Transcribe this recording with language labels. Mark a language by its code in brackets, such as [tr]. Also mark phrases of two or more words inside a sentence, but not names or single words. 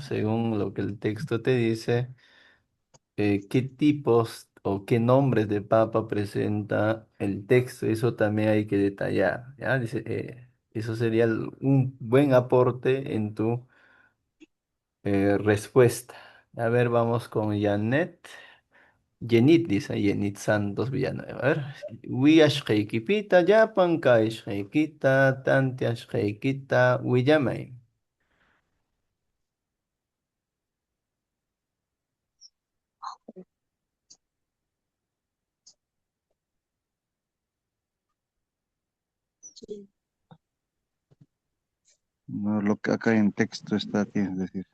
[es] Según lo que el texto te dice, qué tipos o qué nombres de papa presenta el texto. Eso también hay que detallar, ¿ya? Dice, eso sería un buen aporte en tu respuesta. A ver, vamos con Janet. Yenit dice, Yenit Santos Villanueva. A ver, [qu] Wiyashqaykipita, llapan kayshqaykita, tantiashqaykita, willamay. [es] No, lo que acá en texto está, tienes que decir.